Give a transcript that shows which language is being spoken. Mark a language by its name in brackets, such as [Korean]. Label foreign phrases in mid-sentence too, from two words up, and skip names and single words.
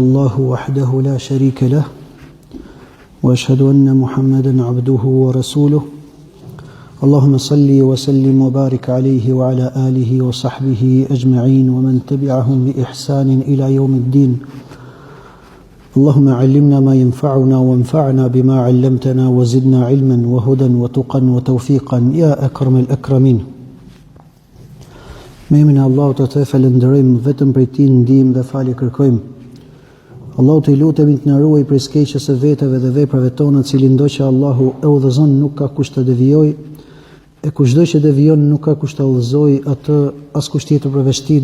[Arabic] الله وحده لا شريك له وأشهد أن محمدا عبده ورسوله اللهم صل وسلم وبارك عليه وعلى آله وصحبه أجمعين ومن تبعهم بإحسان إلى يوم الدين اللهم علمنا ما ينفعنا وانفعنا بما علمتنا وزدنا علما وهدى وتقا وتوفيقا يا أكرم الأكرمين. [Albanian] Me emrin e Allahut të falenderojmë, vetëm prej Tij ndihmë dhe falje kërkojmë. Allahu të lutemi të na ruaj prej skeqjes së veteve dhe veprave tona, cili ndoqë Allahu e udhëzon nuk ka kush të devijojë, e kushdo që devijon nuk ka kush të udhëzojë atë askush tjetër përveç Tij.